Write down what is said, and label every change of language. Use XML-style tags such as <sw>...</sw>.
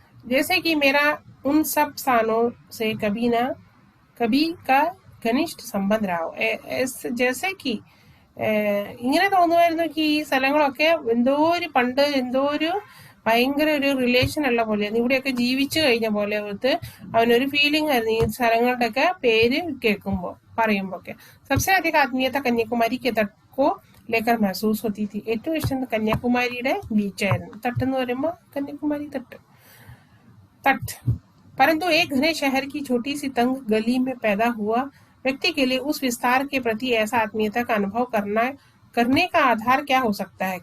<hi>जैसे कि मेरा उन सब स्थानों से कभी का घनिष्ठ संबंध रहा हो. जैसे कि</hi> <ml>ഇങ്ങനെ തോന്നുമായിരുന്നു ഈ സ്ഥലങ്ങളൊക്കെ പണ്ട് എന്തോ ഒരു ഭയങ്കര ഒരു റിലേഷൻ ഉള്ള പോലെയാണ്. ഇവിടെയൊക്കെ ജീവിച്ചു കഴിഞ്ഞ പോലെ അവനൊരു ഫീലിംഗ് ആയിരുന്നു ഈ സ്ഥലങ്ങളുടെ ഒക്കെ പേര് കേൾക്കുമ്പോ പറയുമ്പോ ഒക്കെ.</ml> <hi>सबसे अधिक आत्मीयता कन्याकुमारी के तट को लेकर महसूस होती थी.</hi> <ml>ഏറ്റവും ഇഷ്ടം കന്യാകുമാരിയുടെ ബീച്ചായിരുന്നു. തട്ട് എന്ന് പറയുമ്പോ കന്യാകുമാരി തട്ട്.</ml> <hi>परंतु एक घने शहर की छोटी सी तंग गली में पैदा हुआ व्यक्ति के लिए उस विस्तार के प्रति ऐसा आत्मीयता का अनुभव करने का आधार क्या हो सकता है?</hi>